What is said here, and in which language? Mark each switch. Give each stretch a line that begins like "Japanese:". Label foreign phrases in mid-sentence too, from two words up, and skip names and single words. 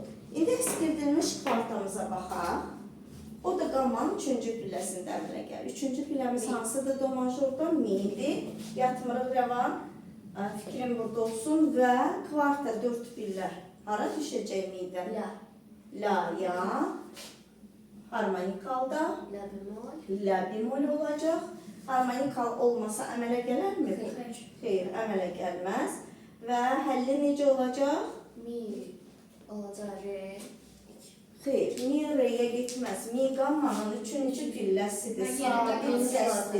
Azerbaijani: İndi əskildilmiş kvartamıza baxaq. O da qammanın 3-cü pilləsində əmələ gəlir. 3-cü pilləmiz hansıdır? Do majorda mi'dir. Yatmırıq rəvan. Fikrim burada olsun və kvarta 4 pillər. Hara düşəcək mi'dən? La. La'ya. Harmonik halda. La bemol. La bemol olacaq. Harmonik hal olmasa əmələ gələrmi? Xeyr. Xeyr, əmələ gəlməz. Və həlli necə olacaq? Mi olacaq re. Xeyr, mi re'yə getməz. Mi qammanın 3-cü pilləsidir. Sabit səsli.